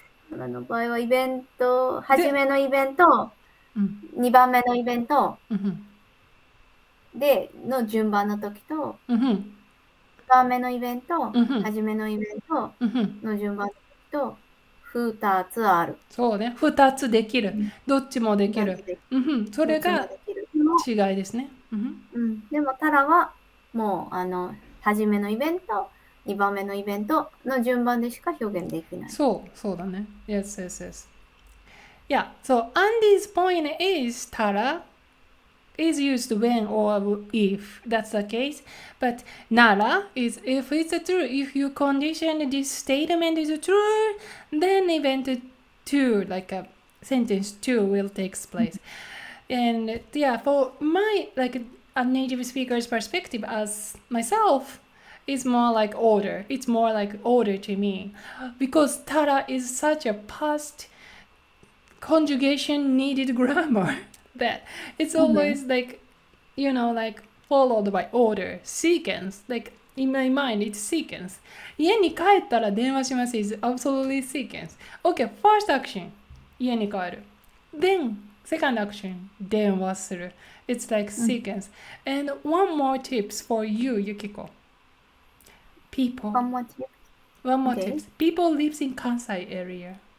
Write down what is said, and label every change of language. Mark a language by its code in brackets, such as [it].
[ja] 奈良の場合はイベント、初めのイベント、2番目のイベント、での順番の時と、2番目のイベント、初めのイベントの順番の時と、2つある。そうね、2つできる。どっちもできる。それが違いですね。でもタラはもう初めのイベント、2番目のイベントの順番でしか表現できない。そうだね。 [en] Yes. Yeah, so Andy's point is Tara is used when or if that's the case, but Nara is if it's true. If you condition this statement is true, then event 2, like a sentence 2 will take place. And yeah, for my like a native speaker's perspective as myself, is more like order. It's more like order to me. Because tara is such a past conjugation needed grammar that it's always like, like followed by order, sequence. Like in my mind, it's sequence. [ja] 家に帰ったら電話します [en] is absolutely sequence. Okay, first action, [ja] 家に帰る。 [en] Then, second action, [ja] 電話する。 [en] It's like sequence. And one more tips for you, Yukiko. People. One more tip. One more Okay. tips. People lives in Kansai area.